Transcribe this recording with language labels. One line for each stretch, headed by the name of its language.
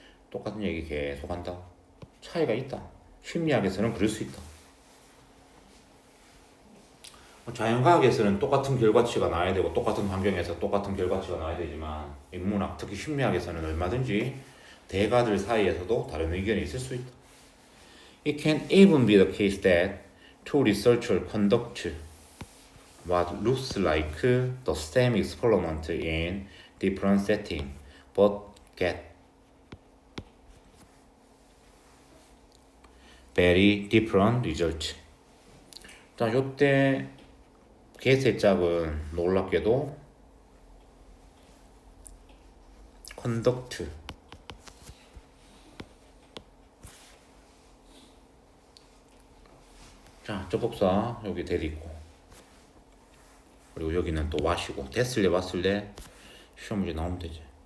Korean: 똑같은 얘기 계속 한다. 차이가 있다. 심리학에서는 그럴 수 있다. 자연과학에서는 똑같은 결과치가 나와야 되고 똑같은 환경에서 똑같은 결과치가 나와야 되지만 인문학, 특히 심리학에서는 얼마든지 대가들 사이에서도 다른 의견이 있을 수 있다.
English: It can even be the case that two researchers conduct what looks like the same experiment in different settings, but get very different results.
Korean: 자, 요때 get의 짝은 놀랍게도 conduct. 자, 접속사 여기 that 있고, 그리고 여기는 또 what이고, 됐을래 왔을래 시험 문제 나오면 되지.